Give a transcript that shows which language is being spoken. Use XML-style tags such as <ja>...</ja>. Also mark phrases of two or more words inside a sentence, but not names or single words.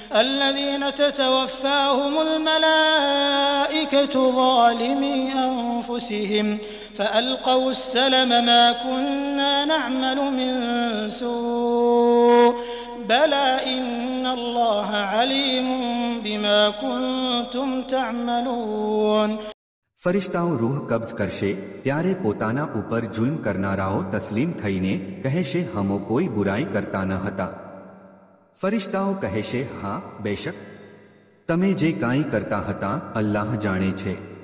<ar>الذين تتوفاهم الملائكة ظالمي أنفسهم فألقوا السلم ما كنا نعمل من سوء بلى إن الله عليم بما كنتم تعملون.</ar> <gu>ફરિશ્તાઓ રૂહ કબ્ઝ કરશે ત્યારે પોતાના ઉપર જુલ્મ કરનારાઓ તસ્લીમ થઈને કહેશે હમો કોઈ બુરાઈ કરતા ન હતા. ફરિશ્તાઓ કહેશે હા બેશક તમે જે કાંઈ કરતા હતા અલ્લાહ જાણે છે.</gu>